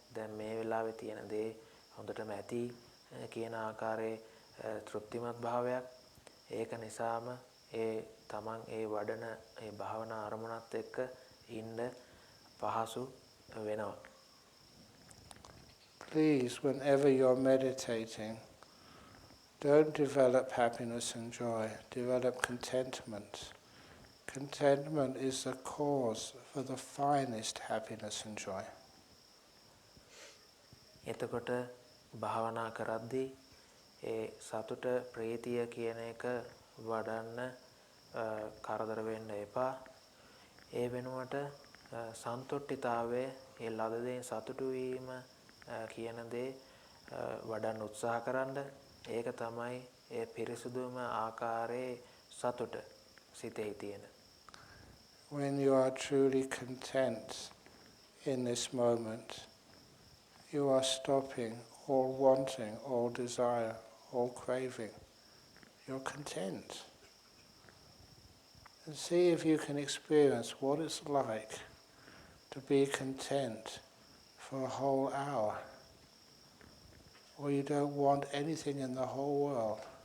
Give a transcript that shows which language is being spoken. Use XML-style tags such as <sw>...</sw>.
<si>දැන් මේ වෙලාවේ තියෙන දේ හොඳටම ඇති කියන ආකාරයේ තෘප්තිමත් භාවයක්. ඒක නිසාම ඒ තමන් ඒ වඩන ඒ භාවනා අරමුණත් එක්ක ඉන්න පහසු වෙනවා.</si> <en>Please, whenever you're meditating, don't develop happiness and joy, develop contentment. Contentment is the cause for the finest happiness and joy.</en> <si>එතකොට භාවනා කරද්දී ඒ සතුට ප්‍රීතිය කියන එක වඩන්න කරදර වෙන්න එපා. ඒ වෙනුවට සන්තුෂ්ඨිතාවය ඒ ලද දෙයින් සතුටු වීම කියන දේ වඩන්න උත්සාහ කරන්න. ඒක තමයි ඒ පිරිසුදුම ආකාරයේ සතුට සිතෙහි තියෙන.</si> <en>When you are truly content in this moment, you are stopping all wanting, all desire, all craving. You're content. And see if you can experience what it's like to be content for a whole hour, or you don't want anything in the whole world.</en>